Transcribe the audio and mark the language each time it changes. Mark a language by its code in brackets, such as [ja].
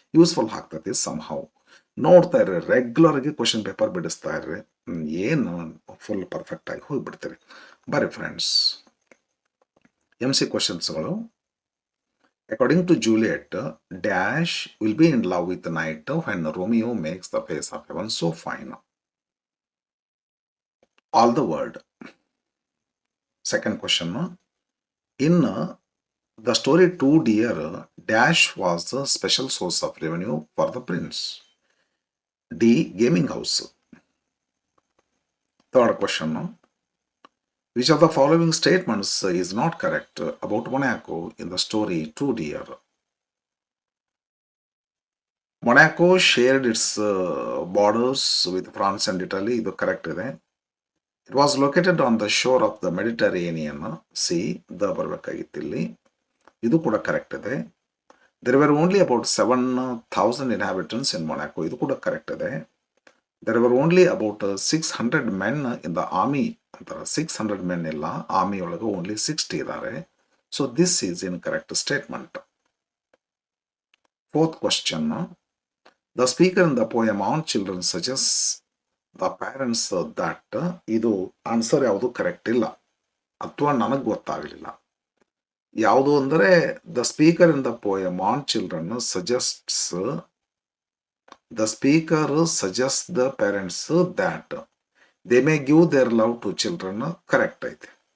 [kn] Useful ಆಗ್ತೈತಿ somehow. ನೋಡ್ತಾ ಇರ್ರಿ, ರೆಗ್ಯುಲರ್ಗೆ ಕ್ವಶನ್ ಪೇಪರ್ ಬಿಡಿಸ್ತಾ ಇರ್ರಿ, ಏನು ಫುಲ್ ಪರ್ಫೆಕ್ಟ್ ಆಗಿ ಹೋಗಿಬಿಡ್ತೀರಿ. ಬರ್ರಿ friends, MC ಕ್ವಶನ್ಸ್ಗಳು. [en] According to Juliet, dash will be in love with night when Romeo makes the face of heaven so fine. All the world. Second question, in the story Two Deer, dash was the special source of revenue for the prince. D. Gaming house. Third question, which of the following statements is not correct about Monaco in the story Two Deer? Monaco shared its borders with France and Italy. [kn] ಇದು correct ಇದೆ. [en] It was located on the shore of the Mediterranean Sea. [kn] The ಬರಬೇಕಾಗಿತ್ತು ಇಲ್ಲಿ. ಇದು ಕೂಡ correct ಇದೆ. [en] There were only about 7,000 inhabitants in Monaco. [kn] ಇದು ಕೂಡ correct ಇದೆ. [en] There were only about 600 men in the army. [kn] 600 men ಇಲ್ಲ, ಆರ್ಮಿ ಒಳಗೆ ಓನ್ಲಿ 60 ಇದ್ದಾರೆ. [en] So this is incorrect statement. Fourth question, the speaker in the poem On Children suggests the parents that. [kn] ಇದು answer ಯಾವುದು correct ಇಲ್ಲ, ಅಥವಾ ನನಗೆ ಗೊತ್ತಾಗಲಿಲ್ಲ. ಯಾವುದು ಅಂದರೆ [en] the speaker in the poem on children suggests, the speaker suggest the parents that they may give their love to children [kn] correct ಐತೆ.